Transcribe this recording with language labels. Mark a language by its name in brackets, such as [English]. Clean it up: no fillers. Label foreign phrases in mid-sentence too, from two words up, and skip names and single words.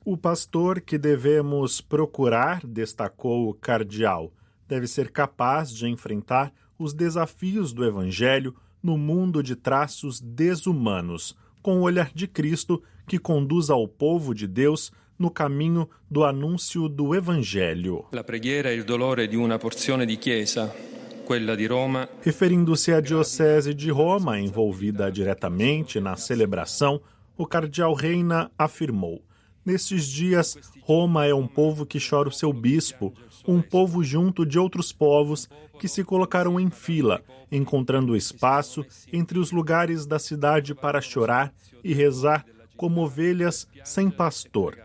[Portuguese] O pastor que devemos procurar, destacou o cardeal, deve ser capaz de enfrentar os desafios do Evangelho no mundo de traços desumanos, com o olhar de Cristo que conduz ao povo de Deus no caminho do anúncio do Evangelho. [Italian] La preghiera e il dolore di una porzione di Chiesa, quella di Roma. [Portuguese] Referindo-se à Diocese de Roma, envolvida diretamente na celebração, o cardeal Reina afirmou: Nestes dias, Roma é um povo que chora o seu bispo, um povo junto de outros povos que se colocaram em fila, encontrando espaço entre os lugares da cidade para chorar e rezar como ovelhas sem pastor.